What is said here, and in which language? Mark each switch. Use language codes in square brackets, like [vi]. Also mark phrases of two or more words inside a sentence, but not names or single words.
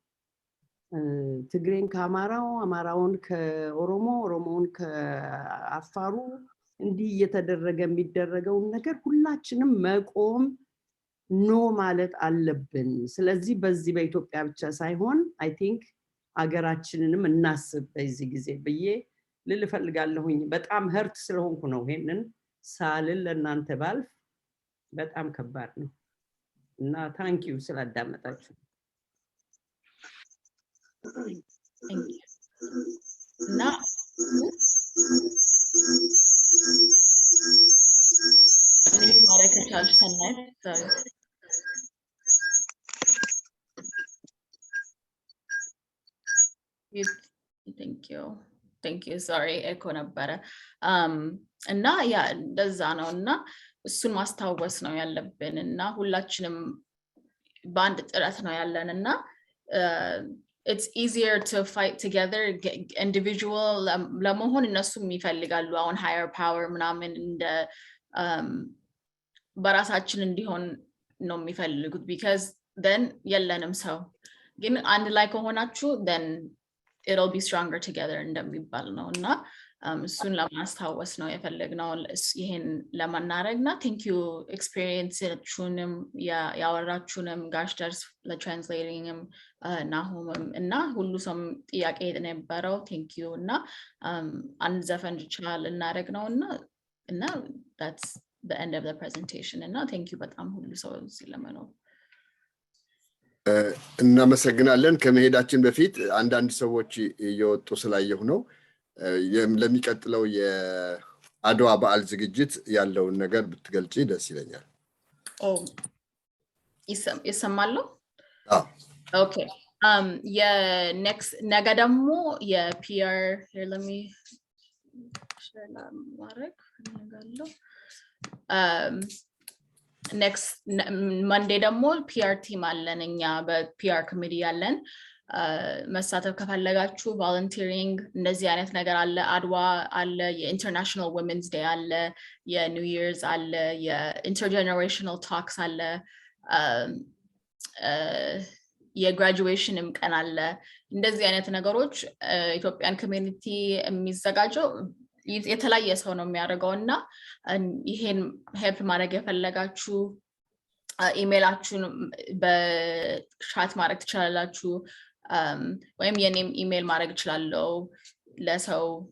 [am] ትግሬን ከአማራው አማራውን ከኦሮሞ ኦሮሞውን ከአፋሩ እንዲህ እየተደረገ የሚደረገው ነገር ሁላችንም መቆም ኖ ማለት አለብን ስለዚህ በዚህ በኢትዮጵያ ብቻ ሳይሆን [en] I think [am] አገራችንንም እናስብ በዚህ ጊዜ ብዬ ልል ፈልጋለሁኝ በጣም ህርት ስለሆንኩ ነው ይሄንን ሳልል ለእናንተ ባልፍ በጣም ከባድ ነው እና [en] thank you [am] ስላዳመጣችሁ [en] እና Thank you. [am] Sorry, echo ነበረ እና ያ እንደዛ ነው እና እሱን ማስታወስ ነው ያለብን እና ሁላችንም በአንድ ጥረት ነው ያለን እና [en] it's easier to fight together [am] individual ለመሆን እነሱም ይፈልጋሉ አሁን [en] higher power [am] ምናምን እንደ በራሳችን እንዲሆን ነው የሚፈልጉት [en] because then [am] የለንም ሰው ግን አንድ ላይ ከሆናችሁ [en] then it'll be stronger together [am] እንደሚባል ነው እና እሱን ለማስታወስ ነው የፈለግነው ይሄን ለማናረግና [en] thank you [am] experience-ቹንም ያወራችሁንም ጋሽ ደርስ ለትራንስሌቲንግም ናሆምም እና ሁሉ ሰው ጥያቄ የነበረው [en] thank you [am] እና አንድ ዘፈን ይችላል እናረግ ነውና እና [en] that's the end of the presentation [am] እና [en] thank you [am] በጣም ሁሉ ሰው ስለመኖር እናመሰግናለን ከመሄዳችን በፊት አንዳንድ ሰዎች እየወጡ ስላየሁ ነው ለሚቀጥለው የአድዋ በዓል ዝግጅት ያለውን ነገር ብትገልጪ ደስ ይለኛል ይሰማል ኦኬ የኔክስት ነገ ደግሞ የፒአር [en] here let me share [am] ማድረግ ነገለው [en] next Monday [am] ደግሞ [en] PR team [am] አለን እኛ በPR committee ያለን መሳተፍ ከፈለጋችሁ volunteering እንደዚህ አይነት ነገር አለ አድዋ አለ የኢንተርናሽናል [en] women's day [am] አለ የኒው ይርስ አለ የኢንተርጀነሬሽናል talks አለ የግራጁዌሽንም ቀን አለ እንደዚህ አይነት ነገሮች [en] Ethiopian community [am] የሚዘጋጀው የተለያየ ሰው ነው የሚያደርገውና ይሄን ሄልፕ ማድረግ የፈለጋችሁ ኢሜይላችሁን በቻት ማድረግ ትችላላችሁ ወይም የኔም ኢሜይል ማድረግ እችላለሁ ለሰው